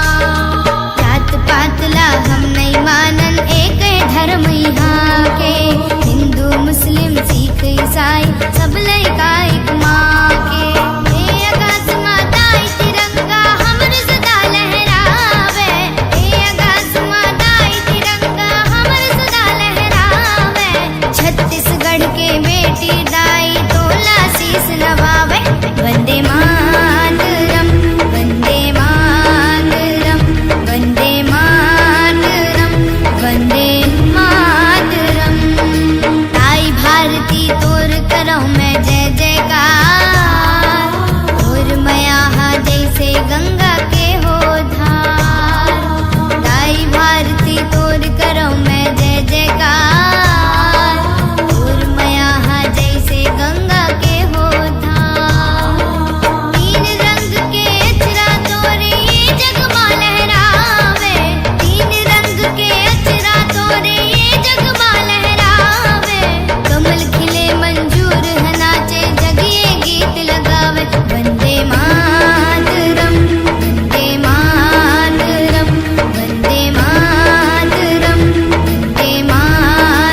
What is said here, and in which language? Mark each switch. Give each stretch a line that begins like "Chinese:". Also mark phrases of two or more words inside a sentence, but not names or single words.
Chhattisgarhi: जात पातला हम नहीं मानन एक धर्म यहाँ के। हिंदू मुस्लिम सिख ईसाई सब लइका एक माँ के। हे आकाश माता ई तिरंगा हमर सदा लहरावे। हे आकाश माता ई तिरंगा हमर सदा लहरावे। छत्तीसगढ़ के बेटी दाई तोला शीस नवावे।
Sanskrit: वंदे मातरम वंदे मातरम वंदे मातरम वंदे मातरम।
Chhattisgarhi: आई भारती तोर करो मैं जय जयकार। और मया जैसे गंगा के हो धार, गाई भारती तोर करो मैं जय जयकार। और मया जैसे गंगा के हो धार, तीन रंग के अचरा तोरे ये जगमा लहरावे। तीन रंग के अचरा तोरे ये जगमा लहरावे। कमल खिले मंजूर है नाचे जगिए गीत लगावे।
Sanskrit: वंदे मातरम वंदे मातरम वंदे मातरम वंदे मातरम।